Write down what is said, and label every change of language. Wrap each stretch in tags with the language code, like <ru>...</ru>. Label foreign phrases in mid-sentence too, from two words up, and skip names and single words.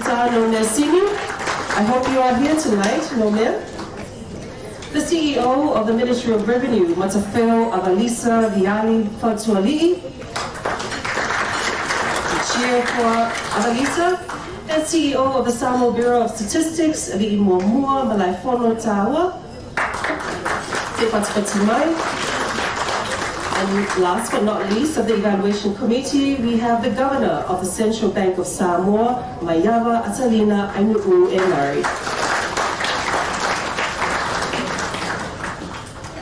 <en>Taumeasina. I hope you are here tonight, Nomea. The CEO of the Ministry of Revenue, Matafeo Avalisa Viali Fatuali'i, Chair for Avalisa, and CEO of the Samoa Bureau of Statistics, Ali'i Muamua Malaifono Taua, Te Patipatimai. And last but not least, of the evaluation committee, we have the governor of the Central Bank of Samoa, Maiava Atalina Ainu'u Enari.</en>